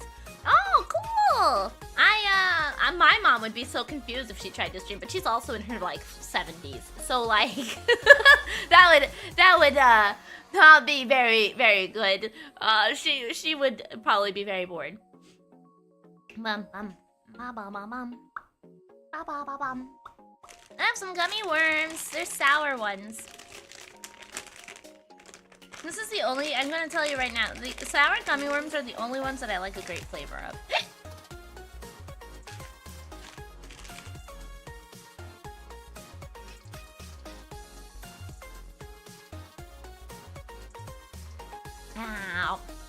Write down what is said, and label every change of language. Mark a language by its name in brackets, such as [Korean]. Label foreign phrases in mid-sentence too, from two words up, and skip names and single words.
[English] Oh, cool! My mom would be so confused if she tried to stream, but she's also in her like 70s. So like, that would not be very, very good. She would probably be very bored. Bum bum ba ba ba bum ba ba ba bum. I have some gummy worms. They're sour ones. This is the only, I'm gonna tell you right now, the sour gummy worms are the only ones that I like a great flavor of. Ow.